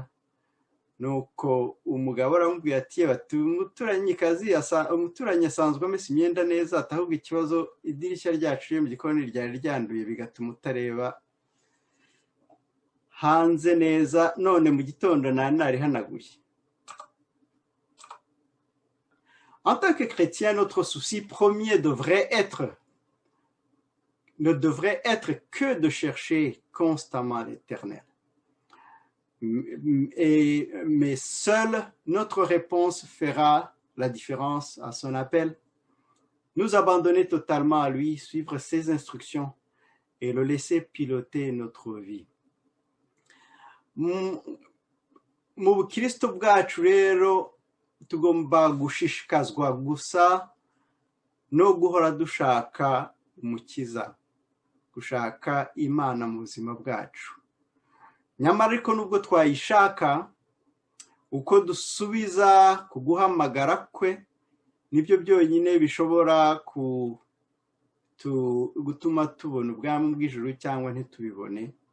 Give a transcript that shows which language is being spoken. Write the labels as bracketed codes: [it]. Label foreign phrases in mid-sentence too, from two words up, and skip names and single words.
[rw] Nuko umugabo aramubwira ati umuturanyi asanzwe amesa imyenda neza, atahubwo ikibazo idirishya ryacu ryo mu gikoni ryari ryanduye bigatuma utareba hanze neza, none mu gitondo narihanaguye. [fr] En tant que chrétien, notre souci premier ne devrait être que de chercher constamment l'Éternel. Mais seule notre réponse fera la différence à son appel. Nous abandonner totalement à lui, suivre ses instructions et le laisser piloter notre vie. [rw] Mu bukristo bwacu rero tugomba gushishikazwa gusa no guhora dushaka umukiza, gushaka Imana mu buzima bwacu. Nyamara ariko nubwo twayishaka, uko dusubiza ku guhamagara kwe nibyo byonyine bishobora gutuma tubona ubwami bw'ijuru cyangwa ntitubibone.